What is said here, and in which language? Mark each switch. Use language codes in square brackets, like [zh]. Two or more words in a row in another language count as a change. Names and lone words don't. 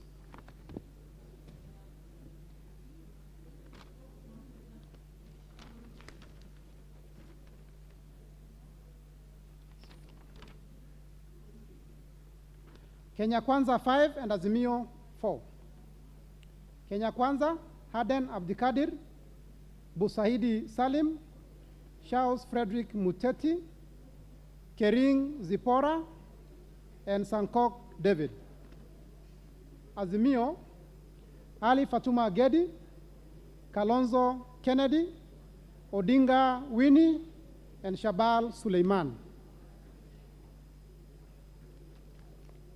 [en] Kenya Kwanza 5 and Azimio 4. Kenya Kwanza, Aden Abdikadir, Busahidi Salim, Charles Frederick Muteti, Kering Zipora, and Sankok David. Azimio, Ali Fatuma Gedi, Kalonzo Kennedy, Odinga Winnie, and Shabal Suleiman.